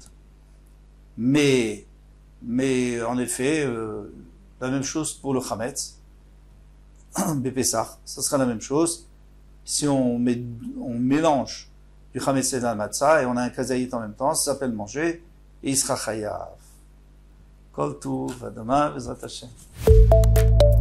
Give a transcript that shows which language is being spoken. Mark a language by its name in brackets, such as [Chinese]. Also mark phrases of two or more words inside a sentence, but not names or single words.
[French] Mais en effet, la même chose pour le chametz. Bepesach, ça sera la même chose. Si on mélange du chametz et de la matzah et on a un kazaït en même temps, ça s'appelle manger et il sera chayav. [Hebrew] כל טוב, [French] à demain, [Hebrew] בעזרת השם.